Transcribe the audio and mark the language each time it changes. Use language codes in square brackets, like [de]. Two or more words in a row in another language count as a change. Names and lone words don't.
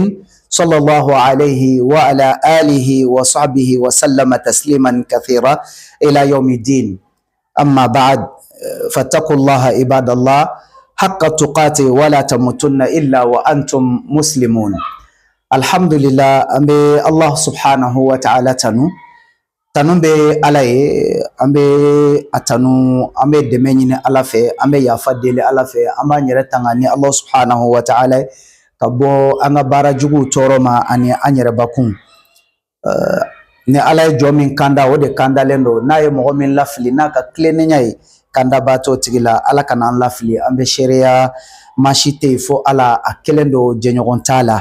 [ar] صلى الله عليه وعلى آله وصحبه وسلم تسليما كثيرا إلى يوم الدين. أما بعد، فاتقوا الله عباد الله حق تقاته ولا تموتن إلا وأنتم مسلمون. الحمد لله. أمي الله سبحانه وتعالى [bm] tanun be ala ye, an be atanu, an be dɛmɛ ɲini ala fɛ, an be yafa deli ala fɛ, an b'an yɛrɛ tanga ni [ar] الله سبحانه وتعالى [bm] ka bɔ an ka baara juguw tɔɔrɔ ma ani an yɛrɛ bakun. Ni ala ye jɔ min kanda, o de kandalen do. N'a ye mɔgɔ min lafili n'a ka tilennenya ye, kanda b'a to tigi la. Ala kana an lafili. An be seereya maa si tɛ yen fo ala, a kelen do, jɛɲɔgɔn t'a la.